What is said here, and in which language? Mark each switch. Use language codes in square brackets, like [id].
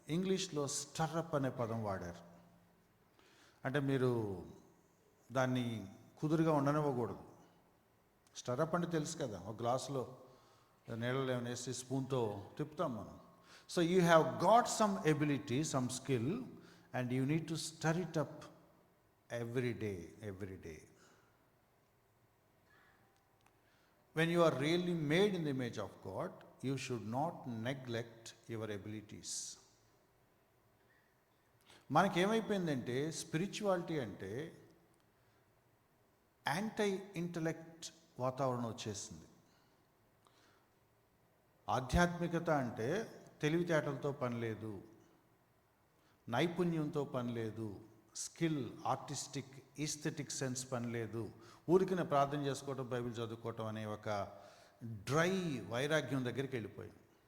[te] ఇంగ్లీష్లో స్టర్అప్ అనే పదం వాడారు. అంటే మీరు దాన్ని కుదురుగా ఉండనివ్వకూడదు. స్టర్అప్ అంటే తెలుసు కదా, ఒక గ్లాసులో నీళ్ళలో ఏమైనా వేసి స్పూన్తో తిప్పుతాం మనం. [en] So you have got some ability, some skill, and you need to stir it up every day. When you are really made in the image of God, you should not neglect your abilities. [te] మనకేమైపోయిందంటే, spirituality అంటే anti intellect వాతావరణం వచ్చేసింది. ఆధ్యాత్మికత అంటే తెలివితేటలతో పని లేదు, నైపుణ్యంతో పని లేదు, స్కిల్, ఆర్టిస్టిక్, ఈస్థెటిక్ సెన్స్ పని లేదు, ఊరికి ప్రార్థన చేసుకోవటం, బైబిల్ చదువుకోవటం అనే ఒక డ్రై వైరాగ్యం దగ్గరికి వెళ్ళిపోయింది.